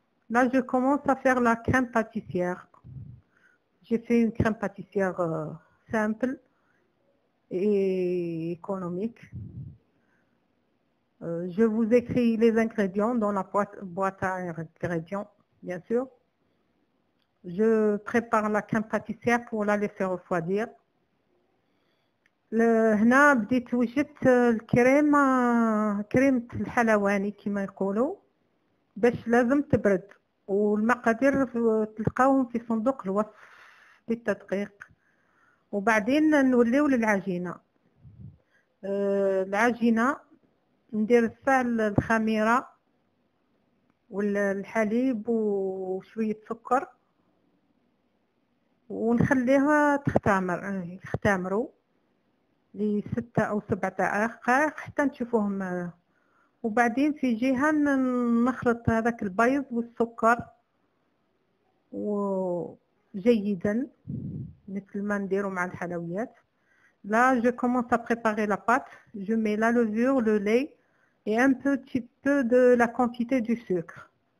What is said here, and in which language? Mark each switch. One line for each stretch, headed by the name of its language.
French: Là, je commence à faire la crème pâtissière. J'ai fait une crème pâtissière simple et économique. Je vous écris les ingrédients dans la boîte à ingrédients, bien sûr. Je prépare la crème pâtissière pour la laisser refroidir.
Arabic: هنا بديت وجدت كريمة الحلواني كما يقولوا باش لازم تبرد، والمقادير تلقاوهم في صندوق الوصف بالتدقيق. وبعدين نوليو للعجينة. العجينة ندير السائل الخميرة والحليب وشوية سكر ونخليها يختمروا ل6 أو 7 دقائق حتى نشوفوهم. وبعدين في جهة نخلط هذاك البيض والسكر وجيدا مثل ما نديرو مع الحلويات.
French: Là, je commence à préparer la pâte. Je mets la levure, le lait et un petit peu de la quantité du sucre.